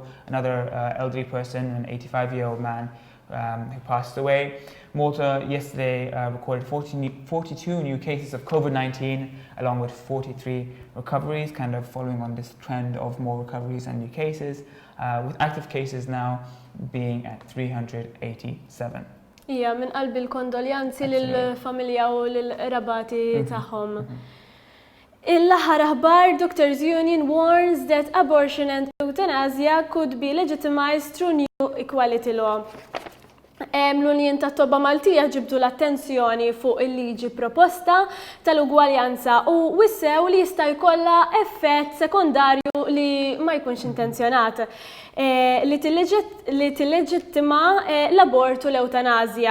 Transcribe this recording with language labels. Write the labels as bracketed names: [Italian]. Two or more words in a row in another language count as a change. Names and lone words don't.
[English] Another elderly person, an 85-year-old man, who passed away. Malta yesterday recorded 42 new cases of COVID-19 along with 43 recoveries, kind of following on this trend of more recoveries and new cases, with active cases now being at 387. [Maltese] Ija, minn qalbi l-kondoljanzi lill-familja u lill-rabati tagħhom. Il-aħħar aħbar, [English] Doctors Union warns that abortion and euthanasia could be legitimized through new equality law. [Maltese] L-Unjoni tat-Tobba Maltija ġibdu l-attenzjoni fuq il-liġi proposta tal-ugwaljanza u wissew li jista' jkollha effett sekondarju li ma jkunx intenzjonat li tilleġittima l-abort u l-eutanazja.